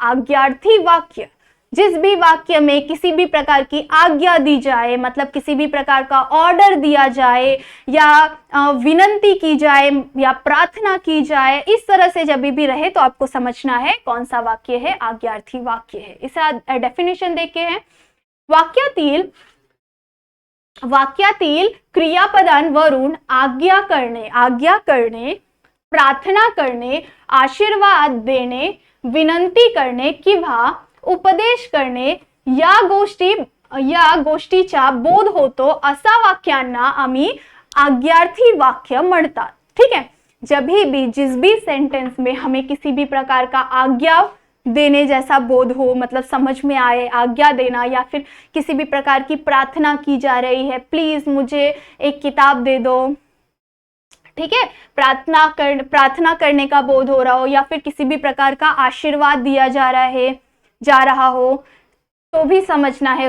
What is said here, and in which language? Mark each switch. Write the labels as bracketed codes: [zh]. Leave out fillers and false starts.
[hi] आज्ञार्थी वाक्य, जिस भी वाक्य में किसी भी प्रकार की आज्ञा दी जाए, मतलब किसी भी प्रकार का ऑर्डर दिया जाए या विनंती की जाए या प्रार्थना की जाए, इस तरह से जब भी रहे तो आपको समझना है कौन सा वाक्य है, आज्ञार्थी वाक्य है। इसका डेफिनेशन देखे हैं, [mr] वाक्यातील क्रियापदांवरून आज्ञा करणे, प्रार्थना करणे, आशीर्वाद देणे, विनंती करणे किंवा उपदेश करणे या गोष्टीचा बोध होतो, असा वाक्यांना आम्ही आज्ञार्थी वाक्य म्हणतात। [hi] ठीक है, जब भी जिस भी सेंटेंस में हमें किसी भी प्रकार का आज्ञा देने जैसा बोध हो, मतलब समझ में आए, आज्ञा देना, या फिर किसी भी प्रकार की प्रार्थना की जा रही है, प्लीज मुझे एक किताब दे दो, ठीक है, प्रार्थना करने का बोध हो रहा हो, या फिर किसी भी प्रकार का आशीर्वाद दिया जा रहा हो तो भी समझना है।